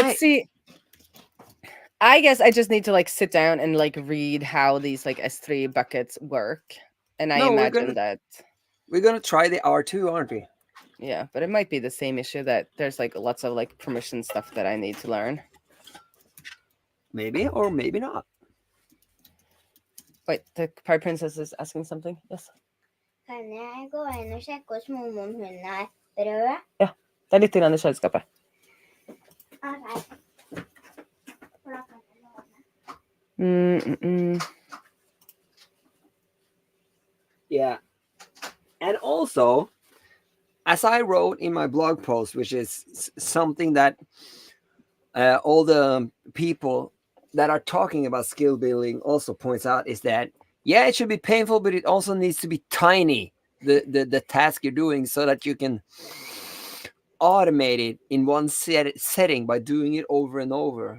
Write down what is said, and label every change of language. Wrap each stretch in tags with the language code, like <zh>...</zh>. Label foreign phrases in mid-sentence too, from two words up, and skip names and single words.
<en>But see, I guess I just need to like sit down and like read how these like S3 buckets work, and I imagine that we're gonna try the R2, aren't we? Yeah, but it might be the same issue that there's like lots of like permission stuff that I need to learn. Maybe or maybe not. Wait, the Pirate Princess is asking something. Yes.</en> <no>Kan jeg gå inn og sjekke hos mormor om hun er rød? Ja, det er litt grann i kjøleskapet.</no> <en>Okay. Yeah. And also, as I wrote in my blog post, which is something that all the people that are talking about skill building also points out, is that, yeah, it should be painful, but it also needs to be tiny, the task you're doing, so that you can automate it in one setting by doing it over and over.</en>